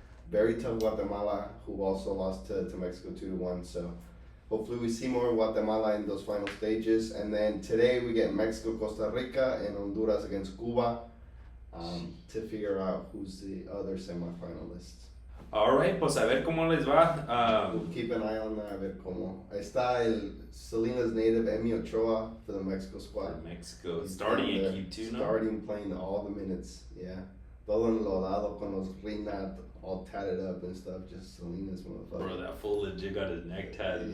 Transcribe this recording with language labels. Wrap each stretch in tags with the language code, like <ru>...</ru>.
<en>Very tough Guatemala, who also lost to Mexico 2-1. So hopefully we see more Guatemala in those final stages. And then today we get Mexico, Costa Rica, and Honduras against Cuba to figure out who's the other semifinalists.</en> <es>All right, pues a ver cómo les va.</es> <en>We'll keep an eye on that,</en> <es>a ver cómo. Ahí está el</es> <en>Salinas native Emi Ochoa for the Mexico squad. Mexico starting in Q2 now. Starting, playing all the minutes, yeah.</en> <es>Todo enlodado con los Rinat,</es> <en>all tatted up and stuff, just Salinas motherfucker. Bro, that fool legit got his neck tatted.</en>